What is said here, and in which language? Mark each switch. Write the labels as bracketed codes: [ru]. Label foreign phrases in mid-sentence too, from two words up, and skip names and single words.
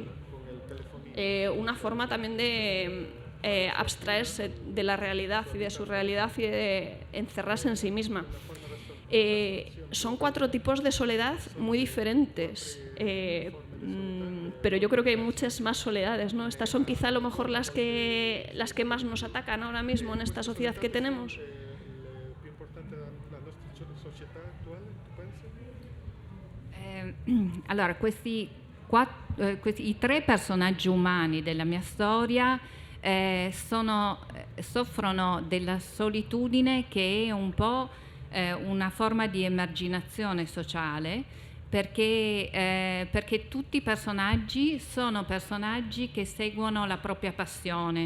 [es] Una forma también de abstraerse de la realidad y de su realidad y de encerrarse en sí misma. Son 4 tipos de soledad muy diferentes, pero yo creo que hay muchas más soledades, ¿no? Estas son quizá a lo mejor las que más nos atacan ahora mismo en esta sociedad que tenemos. [it] Allora, i 3 personaggi umani della mia storia soffrono della solitudine, che è un po' una forma di emarginazione sociale, perché tutti i personaggi sono personaggi che seguono la propria passione.